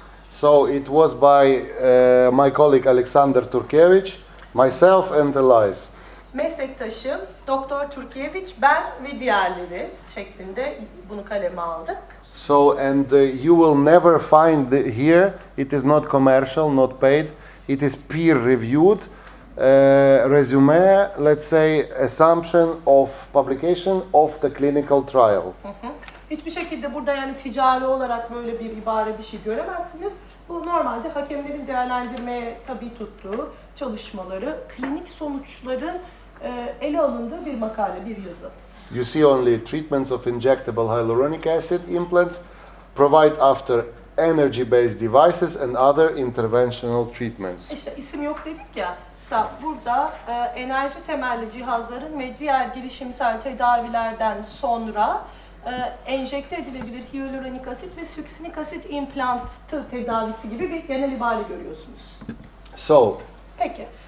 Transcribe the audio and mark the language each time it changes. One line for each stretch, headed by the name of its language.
English: So it was by my colleague Alexander Turkevich, myself and Elias.
Turkish: Meslektaşım Doktor Turkiyeviç, ben ve diğerleri şeklinde bunu kaleme aldık.
English: So and you will never find here, it is not commercial, not paid, it is peer-reviewed resume, let's say, assumption of publication of the clinical trial.
Turkish: Hiçbir şekilde burada yani ticari olarak böyle bir ibare bir şey göremezsiniz. Bu normalde hakemlerin değerlendirmeye tabi tuttuğu çalışmaları, klinik sonuçların ele alındığı bir makale, bir yazı.
English: You see only treatments of injectable hyaluronic acid implants provide after energy-based devices and other interventional treatments.
Turkish: İşte isim yok dedik ya. Mesela burada enerji temelli cihazların ve diğer girişimsel tedavilerden sonra enjekte edilebilir hyaluronik asit ve süksinik asit implantı tedavisi gibi bir genel ibare görüyorsunuz.
English: So,
Turkish: Peki.